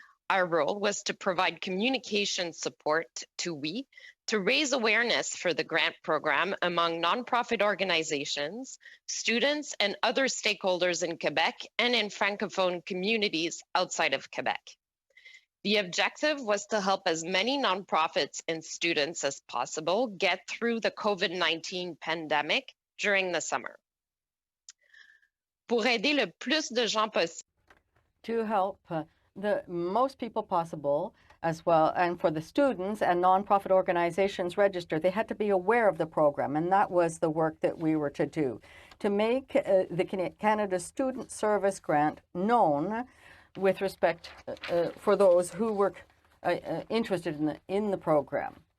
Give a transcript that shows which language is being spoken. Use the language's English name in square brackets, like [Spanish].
[English] Our role was to provide communication support to We, to raise awareness for the grant program among nonprofit organizations, students, and other stakeholders in Quebec and in Francophone communities outside of Quebec. The objective was to help as many nonprofits and students as possible get through the COVID-19 pandemic during the summer. [French] Pour aider le plus de gens possible. [English] To help the most people possible as well, and for the students and nonprofit organizations registered, they had to be aware of the program, and that was the work that we were to do, to make the Canada Student Service Grant known with respect for those who were interested in the program.